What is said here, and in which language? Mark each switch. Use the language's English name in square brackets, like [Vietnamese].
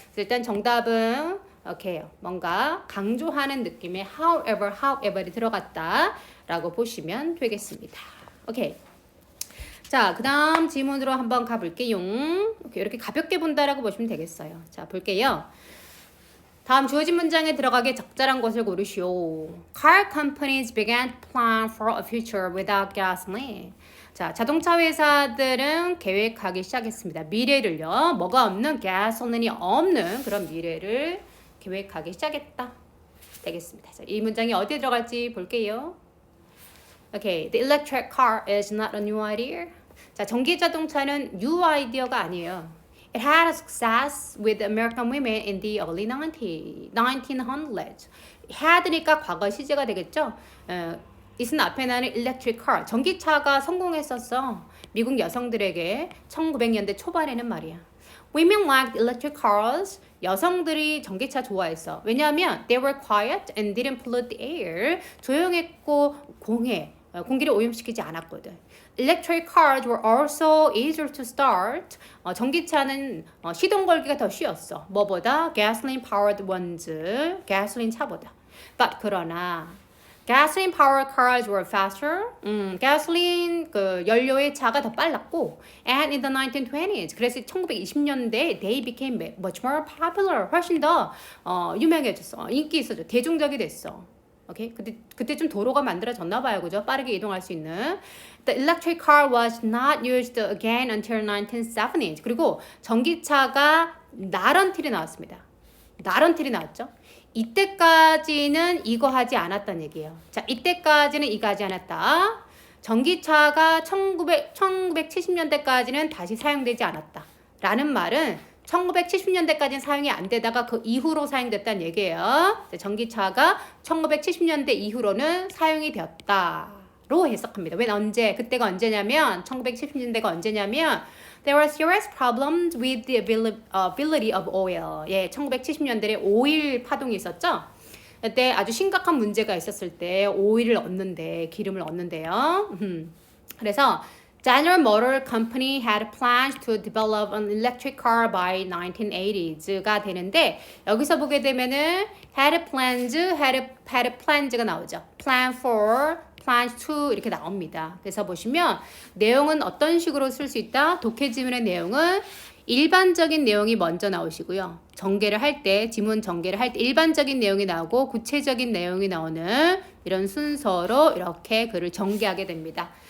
[Korean] 일단 정답은 오케이, 뭔가 강조하는 느낌의 however이 들어갔다라고 보시면 되겠습니다. 오케이. 자, 그 다음 지문으로 한번 가볼게요. 이렇게 가볍게 본다라고 보시면 되겠어요. 자, 볼게요. 다음 주어진 문장에 들어가게 적절한 것을 고르시오. [English] Car companies began to plan for a future without gasoline. [Korean] 자, 자동차 회사들은 계획하기 시작했습니다. 미래를요. 뭐가 없는, 가솔린이 없는 그런 미래를 계획하기 시작했다. 되겠습니다. 자, 이 문장이 어디에 들어갈지 볼게요. [English] Okay, the electric car is not a new idea. [Korean] 자, 전기 자동차는 [English] new idea [Korean] 가 아니에요. [English] It had a success with American women in the early 1900s. [Korean] had니까 과거 시제가 되겠죠. 이슨 앞에 나는 electric car, 전기차가 성공했었어. 미국 여성들에게 1900년대 초반에는 말이야. [English] Women liked electric cars. [Korean] 여성들이 전기차 좋아했어. 왜냐하면 [English] they were quiet and didn't pollute the air. [Korean] 조용했고 공기를 오염시키지 않았거든. [English] Electric cars were also easier to start. [Korean] 전기차는 시동 걸기가 더 쉬웠어. 뭐보다 [English] gasoline powered ones, [Korean] 가솔린 차보다. [English] But [Korean] 그러나 [English] gasoline powered cars were faster. [Korean] 가솔린 그 연료의 차가 더 빨랐고, [English] and in the 1920s, [Korean] 그래서 1920년대 [English] they became much more popular. [Korean] 훨씬 더 유명해졌어. 인기 있어져. 대중적이 됐어. 오케이? 그때 좀 도로가 만들어졌나 봐요. 그죠? 빠르게 이동할 수 있는. [English] The electric car was not used again until 1970s. [Korean] 그리고 전기차가 나런틸이 나왔습니다. 나런틸이 나왔죠? 이때까지는 이거 하지 않았다는 얘기예요. 자, 이때까지는 이거 하지 않았다. 전기차가 1970년대까지는 다시 사용되지 않았다. 라는 말은 1970년대까지는 사용이 안 되다가 그 이후로 사용됐다는 얘기예요. 전기차가 1970년대 이후로는 사용이 되었다로 해석합니다. 언제? 그때가 언제냐면 1970년대가 언제냐면 [English] There were serious problems with the availability of oil. [Korean] 예, 1970년대에 오일 파동이 있었죠. 그때 아주 심각한 문제가 있었을 때 오일을 얻는데 기름을 얻는데요. [English] 그래서 General Motor Company had plans to develop an electric car by 1980s가 [Korean] 되는데 여기서 보게 되면은 [English] had plans가 나오죠. Plan for, plans to [Korean] 이렇게 나옵니다. 그래서 보시면 내용은 어떤 식으로 쓸 수 있다? 독해 지문의 내용은 일반적인 내용이 먼저 나오시고요. 전개를 할 때, 지문 전개를 할 때 일반적인 내용이 나오고 구체적인 내용이 나오는 이런 순서로 이렇게 글을 전개하게 됩니다.